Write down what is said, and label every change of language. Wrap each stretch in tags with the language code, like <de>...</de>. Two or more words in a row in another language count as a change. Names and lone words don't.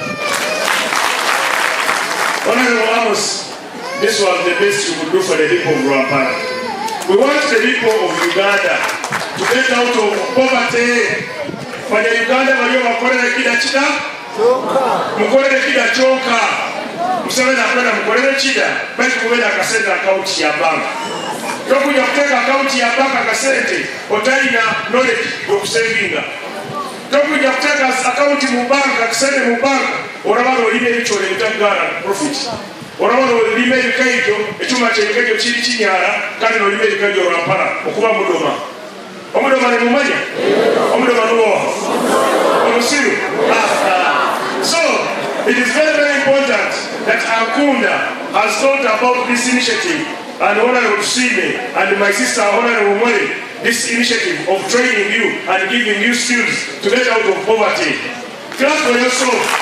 <en>Honorable Amos, this was the best you could do for the people of Rwampara. We want the people of Uganda to get out of poverty.</en> <nyn>Banyayuganda baliyo bakolere kida kida mukolere kida kyonka Museveni akwenda mukolere kida bali kubeera akasente akawunti ya banka tokuja kuteeka akawunti ya banka akasente otalina knowledge yokusevinga tokuja kuteeka akawunti mu banka akasente mu banka olaba olima ebikyole ebitagala profit olaba olima ebikaijo ekyuma kyebikaijo kiri kinyaala kandi nolima ebikaijo lwampala okuba mudoma omudoma ne mumanya omudoma nuwowa omusiru.</nyn> <en>So it is very, very important that Ankunda has thought about this initiative, and Honorable Sime and my sister Honorable Mwere, this initiative of training you and giving you skills to get out of poverty. Clap for yourself.</en>